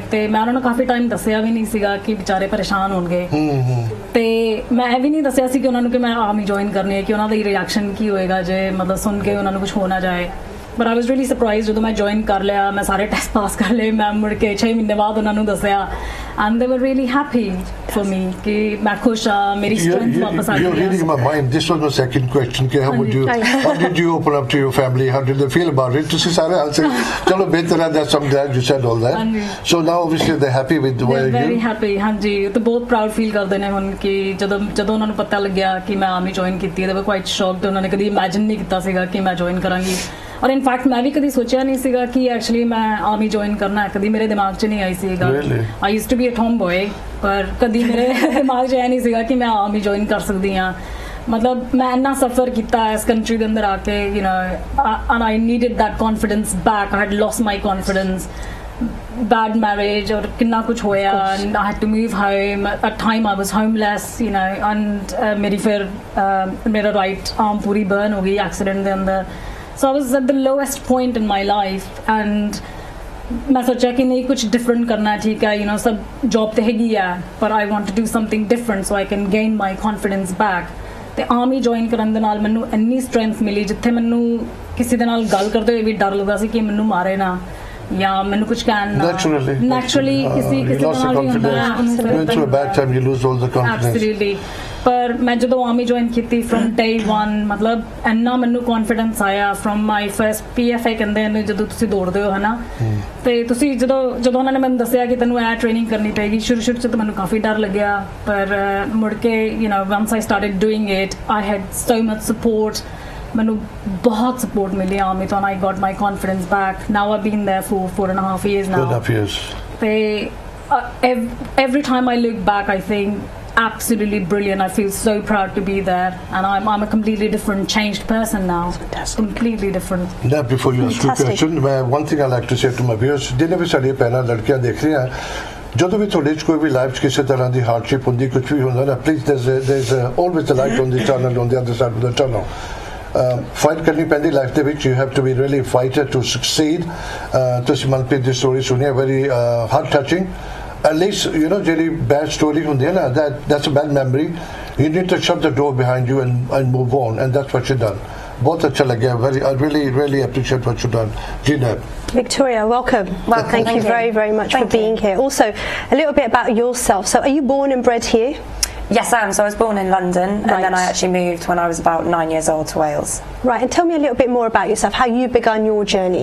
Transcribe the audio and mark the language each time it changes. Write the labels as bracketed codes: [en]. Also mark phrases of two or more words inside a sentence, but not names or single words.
[pa] ਤੇ ਮੈਂ ਉਹਨਾਂ ਨੂੰ ਕਾਫੀ ਟਾਈਮ ਦੱਸਿਆ ਵੀ ਨਹੀਂ ਸੀਗਾ ਕਿ ਵਿਚਾਰੇ ਪਰੇਸ਼ਾਨ ਹੋਣਗੇ। ਤੇ ਮੈਂ ਇਹ ਵੀ ਨਹੀਂ ਦੱਸਿਆ ਸੀ ਕਿ ਉਹਨਾਂ ਨੂੰ ਕਿ ਮੈਂ [en] army join [pa] ਕਰਨੀ ਹੈ, ਕਿ ਉਹਨਾਂ ਦਾ ਰਿਐਕਸ਼ਨ ਕੀ ਹੋਏਗਾ ਜੇ ਮਤਲਬ ਸੁਣ ਕੇ ਉਹਨਾਂ ਨੂੰ ਕੁਝ ਹੋ ਨਾ ਜਾਏ। [en] But I was really surprise [pa] ਜਦੋਂ ਮੈਂ ਜੁਆਇਨ ਕਰ ਲਿਆ, ਮੈਂ ਸਾਰੇ ਟੈਸਟ ਪਾਸ ਕਰ ਲਏ, ਮੈਂ ਮੁੜ ਕੇ 6 ਮਹੀਨੇ ਬਾਅਦ ਉਹਨਾਂ ਨੂੰ ਦੱਸਿਆ [en] and they were really happy for me [pa] ਕਿ ਮੈਂ ਖੁਸ਼ ਹਾਂ, ਮੇਰੀ strength ਵਾਪਸ ਆ ਗਈ। [en] You're reading my mind. This was my second question. How did you open up to your family? How did they feel about it? [pa] ਤੁਸੀਂ ਸਾਰੇ ਹਾਲ ਸੇ ਚਲੋ ਬਿਹਤਰ ਹੈ, [en] that's I'm glad you said all that. So now obviously they're happy with the way you. Very happy. [pa] ਹਾਂਜੀ, ਤੇ ਬਹੁਤ [en] proud feel [pa] ਕਰਦੇ ਨੇ ਹੁਣ ਕਿ ਜਦੋਂ ਉਹਨਾਂ ਨੂੰ ਪਤਾ ਲੱਗਿਆ ਕਿ ਮੈਂ [en] army join [pa] ਕੀਤੀ ਹੈ, [en] they were quite shocked। [pa] ਉਹਨਾਂ ਨੇ ਕਦੀ ਇਮੇਜਿਨ ਨਹੀਂ ਕੀਤਾ ਸੀਗਾ ਕਿ ਮੈਂ ਜੁਆਇਨ ਕਰਾਂਗੀ। ਔਰ ਇਨਫੈਕਟ ਮੈਂ ਵੀ ਕਦੀ ਸੋਚਿਆ ਨਹੀਂ ਸੀਗਾ ਕਿ ਐਕਚੁਅਲੀ ਮੈਂ [en] army join [pa] ਕਰਨਾ ਹੈ, ਕਦੀ ਮੇਰੇ ਦਿਮਾਗ 'ਚ ਨਹੀਂ ਆਈ ਸੀਗਾ। [en] I used to be a tomboy, [pa] ਪਰ ਕਦੀ ਮੇਰੇ ਦਿਮਾਗ 'ਚ ਇਹ ਨਹੀਂ ਸੀਗਾ ਕਿ ਮੈਂ [en] army join [pa] ਕਰ ਸਕਦੀ ਹਾਂ। ਮਤਲਬ ਮੈਂ ਇੰਨਾ ਸਫਰ ਕੀਤਾ ਇਸ ਕੰਟਰੀ ਦੇ ਅੰਦਰ ਆ ਕੇ, [en] you know, and I needed that confidence back. I had lost my confidence, bad marriage [hi] और कितना कुछ होया, [en] and I had to move home at time I was homeless, you know, and [hi] मेरी फिर मेरा [en] right arm [hi] पूरी burn हो गई accident के अंदर। [en] So I was at the lowest point in my life, and [hi] मैं सोचा कि नहीं कुछ different करना है, ठीक है, [en] you know, [hi] सब job तो हैगी है, पर [en] I want to do something different so I can gain my confidence back। [pa] ਤੇ [en] army join [pa] ਕਰਨ ਦੇ ਨਾਲ ਮੈਨੂੰ ਇੰਨੀ ਸਟਰੈਂਥ ਮਿਲੀ, ਜਿੱਥੇ ਮੈਨੂੰ ਕਿਸੇ ਦੇ ਨਾਲ ਗੱਲ ਕਰਦੇ ਹੋਏ ਵੀ ਡਰ ਲੱਗਦਾ ਸੀ ਕਿ ਮੈਨੂੰ ਮਾਰੇ ਨਾ ਜਾਂ ਮੈਨੂੰ ਕੁਝ ਕਹਿਣ ਨਾ। ਨੈਚੁਰਲੀ ਕਿਸੇ ਦੇ ਨਾਲ ਵੀ ਹੁੰਦਾ ਹੈ, [en] going through a bad time you lose all the confidence। [pa] Absolutely। ਪਰ ਮੈਂ ਜਦੋਂ [en] army join [pa] ਕੀਤੀ [en] from day one, [pa] ਮਤਲਬ ਇੰਨਾ ਮੈਨੂੰ ਕੌਨਫੀਡੈਂਸ ਆਇਆ [en] from my first PFA [pa] ਕਹਿੰਦੇ ਨੇ ਜਦੋਂ ਤੁਸੀਂ ਦੌੜਦੇ ਹੋ, ਹਨਾ, ਤੇ ਤੁਸੀਂ ਜਦੋਂ ਉਹਨਾਂ ਨੇ ਮੈਨੂੰ ਦੱਸਿਆ ਕਿ ਤੈਨੂੰ ਇਹ ਟ੍ਰੇਨਿੰਗ ਕਰਨੀ ਪਏਗੀ, ਸ਼ੁਰੂ 'ਚ ਤਾਂ ਮੈਨੂੰ ਕਾਫੀ ਡਰ ਲੱਗਿਆ, ਪਰ ਮੁੜ ਕੇ [en] you know once I started doing it I had so much support। [pa] ਮੈਨੂੰ ਬਹੁਤ ਸਪੋਰਟ ਮਿਲੀ ਆਰਮੀ ਤੋਂ, [en] I got my confidence back। Now I've been there for 4.5 years now। 4.5 years। ਤੇ every time I look back I think absolutely brilliant। I feel so proud to be there, and I'm a completely different, changed person now। Fantastic। Completely different। Now before you ask your question, one thing I like to say to my viewers, [pa] ਜਿੰਨੇ ਵੀ ਸਾਡੀਆਂ ਭੈਣਾਂ ਲੜਕੀਆਂ ਦੇਖ ਰਹੀਆਂ, ਜਦੋਂ ਵੀ ਤੁਹਾਡੇ 'ਚ ਕੋਈ ਵੀ ਲਾਈਫ 'ਚ ਕਿਸੇ ਤਰ੍ਹਾਂ ਦੀ ਹਾਰਡਸ਼ਿਪ ਹੁੰਦੀ, ਕੁਝ ਵੀ ਹੁੰਦਾ ਨਾ, ਪਲੀਜ਼ [en] there's always a light on the tunnel, on the other side of the tunnel। [pa] ਫਾਈਟ ਕਰਨੀ ਪੈਂਦੀ ਲਾਈਫ ਦੇ ਵਿੱਚ, [en] you have to be really fighter to succeed। [pa] ਤੁਸੀਂ ਮਨਪ੍ਰੀਤ ਦੀ ਸਟੋਰੀ ਸੁਣੀ, [en] very heart touching। At least you know जेडी bad story [pa] ਹੁੰਦੀ ਹੈ ਨਾ, [en] that's a bad memory। You need to shut the door behind you and move on, and that's what you done। [hi] बहुत अच्छा लगा, [en] I really appreciate what you done। Jeanette। Victoria, welcome। Thank you very much for being here। Also, a little bit about yourself। So are you born and bred here? Yes, I am. So I was born in London, and then I actually moved when I was about 9 years old to Wales। Right, and tell me a little bit more about yourself, how you began your journey.